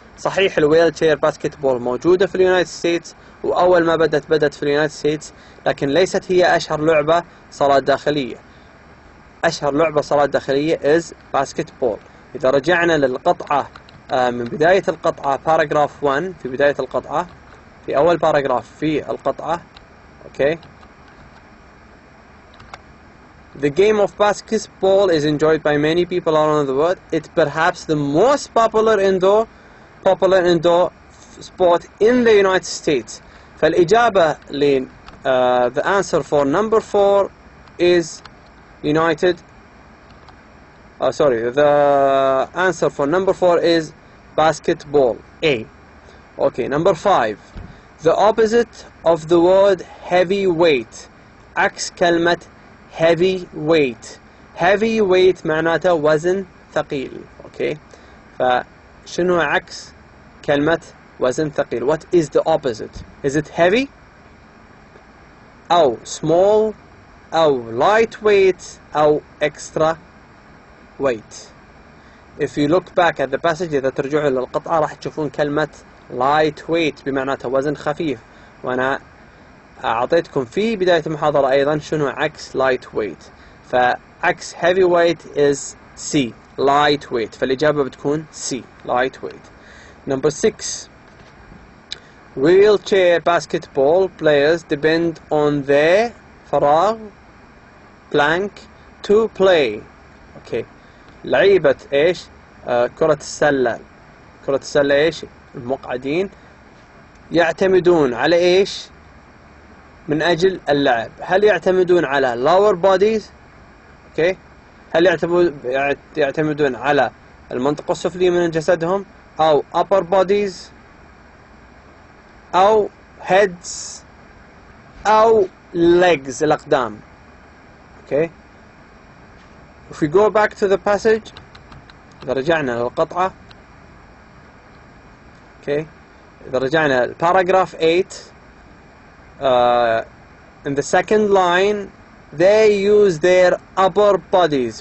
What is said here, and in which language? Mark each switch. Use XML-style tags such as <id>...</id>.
<ar>صحيح الويل تشير باسكتبول موجودة في اليونايتد ستيتس، وأول ما بدت في اليونايتد ستيتس، لكن ليست هي أشهر لعبة صالات داخلية. أشهر لعبة صالات داخلية</ar> <en>is</en> <ar>باسكتبول. إذا رجعنا للقطعة من بداية القطعة باراجراف 1، في بداية القطعة، في أول باراجراف في القطعة. أوكي.</ar> <en>The game of basketball is enjoyed by many people around the world. It's perhaps the most popular indoor sport in the United States.</en> <ar>فالإجابة</ar> <en>the answer for number 4 is United. The answer for number 4 is basketball. A. Okay, number 5. The opposite of the word heavyweight.</en> <ar>عكس كلمة heavyweight. heavyweight معناته وزن ثقيل. اوكي، فشنو عكس كلمة وزن ثقيل؟</ar> <en>What is the opposite? Is it heavy</en> <ar>أو</ar> <en>small أو lightweight أو extra weight? If you look back at the passage،</en> <ar>إذا ترجعوا للقطعة راح تشوفون كلمة lightweight بمعناته وزن خفيف، وأنا أعطيتكم في بداية المحاضرة أيضا شنو عكس lightweight. فعكس</ar> <en>heavyweight is C lightweight،</en> <ar>فالإجابة بتكون</ar> <en>C lightweight. Number 6. Wheelchair basketball players depend on their</en> <ar>فراغ</ar> <en>blank to play.</en> <ar>Okay. لعيبة إيش؟ كرة السلة. كرة السلة إيش؟ المقعدين يعتمدون على إيش من أجل اللعب؟ هل يعتمدون على</ar> <en>lower bodies؟</en> <ar>أوكي. هل يعتمدون على المنطقة السفلية من جسدهم، أو</ar> <en>upper bodies،</en> <ar>أو</ar> <en>heads،</en> <ar>أو</ar> <en>legs</en> <ar>الأقدام؟ أوكي.</ar> <en>If we go back to the passage،</en> <ar>إذا رجعنا للقطعة، أوكي، إذا رجعنا</ar> <en>paragraph 8، in the second line they use their upper bodies.</en>